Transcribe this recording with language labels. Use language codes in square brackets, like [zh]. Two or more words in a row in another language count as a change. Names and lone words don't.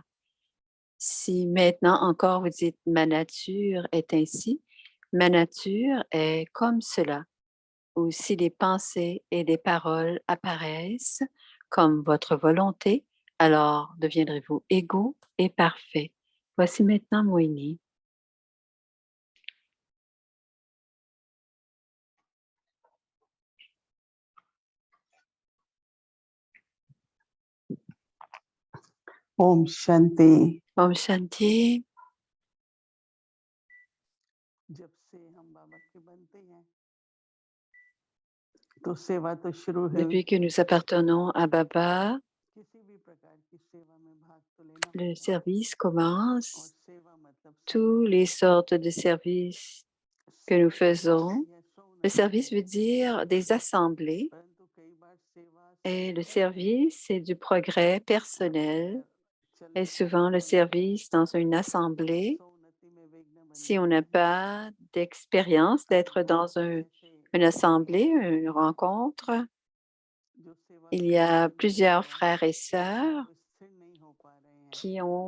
[fr] Si maintenant encore vous dites « ma nature est ainsi », ma nature est comme cela. Ou si des pensées et des paroles apparaissent comme votre volonté, alors deviendrez-vous égaux et parfaits. Voici maintenant Moini. [hi] Om Shanti. Om Shanti. जब से हम बाबा के बनते हैं तो सेवा तो शुरू है [fr] Depuis que nous appartenons à Baba, [hi] किसी भी प्रकार की सेवा में भाग तो लेना [fr] le [hi] होगा [fr] service [hi] और [fr] commence. [hi] सेवा मतलब [fr] Tous les sortes de services que nous faisons. Le service veut dire des assemblées [hi] परंतु कई बार सेवा [fr] et le service, c'est du progrès personnel. Et souvent, le service dans une assemblée, si on n'a pas d'expérience d'être dans une assemblée, une rencontre, il y a plusieurs frères et sœurs qui